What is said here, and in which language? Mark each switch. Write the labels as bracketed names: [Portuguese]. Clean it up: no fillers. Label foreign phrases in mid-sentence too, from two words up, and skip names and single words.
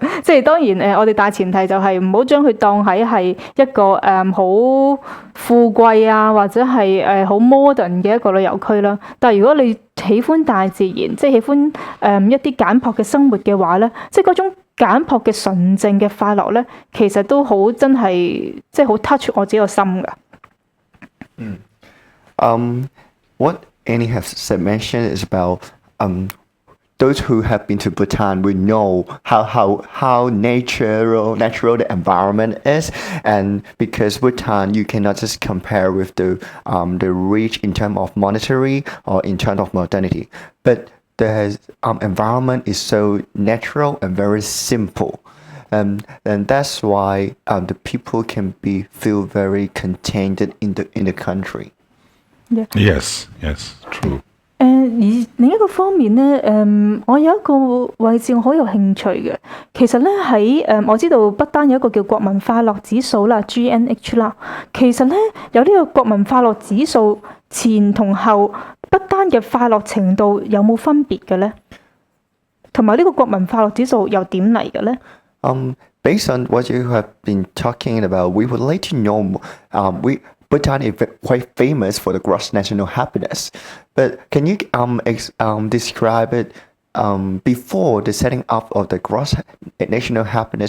[Cantonese] 即係當然我哋大前提就係唔好將佢當喺係一個好富貴啊，或者係好 modern 嘅一個旅遊區啦。但係如果你喜歡大自然，即係喜歡一啲簡樸嘅生活嘅話咧，即係嗰種簡樸嘅純正嘅快樂咧，其實都好真係即係好 touch 我自己個心㗎。 [English] What Annie has mentioned is about those who have been to Bhutan will know how natural the environment is, and because Bhutan you cannot just compare with the rich in terms of monetary or in terms of modernity, but the environment is so natural and very simple, and that's why the people can feel very contained in the country. Yes, true. [Cantonese] 而另一個方面咧，我有一個位置我好有興趣嘅。其實咧喺我知道不丹有一個叫國民快樂指數啦 ，GNH 啦。其實咧有呢個國民快樂指數前同後，不丹嘅快樂程度有冇分別嘅咧？同埋呢個國民快樂指數又點嚟嘅咧 [English] ？Based on what you have been talking about, we would like to know. Bhutan is quite famous for the gross national happiness, but can you describe it before the setting up of the gross national happiness?